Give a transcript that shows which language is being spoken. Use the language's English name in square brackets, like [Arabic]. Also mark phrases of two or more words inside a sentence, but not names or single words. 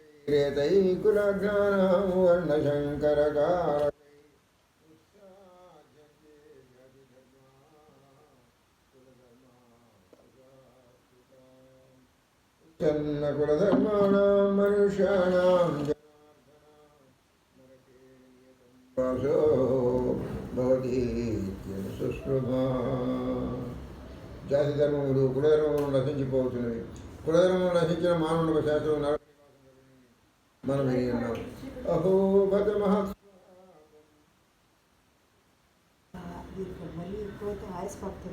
[Sanskrit] ैकुलज्ञानं वर्णशङ्करकारकैः कुलधर्माणां मनुष्याणां वासो भवति सुश्रुमा [Telugu] జాతి ధర్మములు కులధర్మములు నశించిపోతున్నవి. కులధర్మములు నశించిన మానవులకు శాస్త్రం మనం ఉన్నాం. [Sanskrit] అహో భగ [Telugu] మళ్ళీ ఎక్కువైతే ఆయాస పడుతుంది.